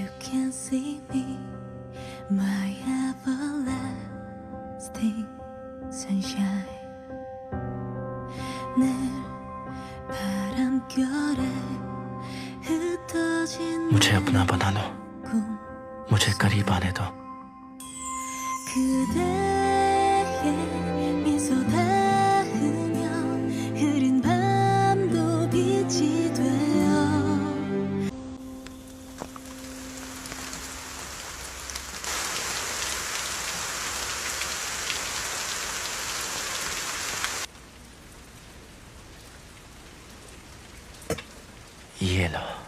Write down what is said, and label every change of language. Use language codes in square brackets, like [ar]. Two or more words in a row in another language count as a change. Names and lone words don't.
[en] can see me, my everlasting sunshine. [ko] 늘 바람결에 흩어진 [hi] मुझे अपना बना लो, [ko] 꿈 [hi] मुझे करीब आने दो। [ko] 그대의 미소 닿으며 흐린 밤도 빛이 되어 [hi] ये लो।